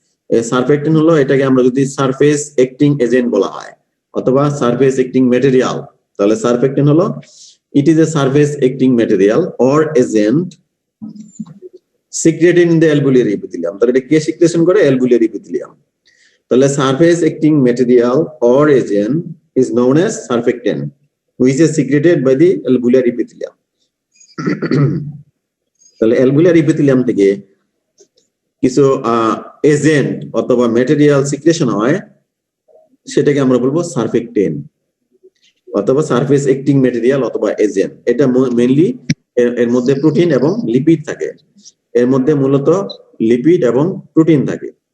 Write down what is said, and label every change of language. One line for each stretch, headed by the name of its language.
Bangla: এই সারফেক্টেন্ট হলো, এটাকে আমরা যদি সারফেস অ্যাক্টিং এজেন্ট বলা হয় অথবা সারফেস অ্যাক্টিং ম্যাটেরিয়াল, তাহলে সারফেক্টেন্ট হলো
English: It is a surface acting material or agent secreted in the alveolar epithelium.
Bangla: তাহলে এটা কে সিক্রেশন করে? alveolar epithelium. তাহলে
English: Surface acting material or agent is known as surfactant which is secreted by the alveolar epithelium.
Bangla: তাহলে alveolar epithelium থেকে কিছু agent অথবা material secretion হয়, সেটাকে আমরা বলবো সারফেক্টেন্ট অথবা সারফেস অ্যাক্টিং ম্যাটেরিয়াল অথবা এজেন্ট। এটা মেইনলি এর মধ্যে প্রোটিন এবং লিপিড থাকে, এর মধ্যে মূলত লিপিড এবং প্রোটিন থাকে।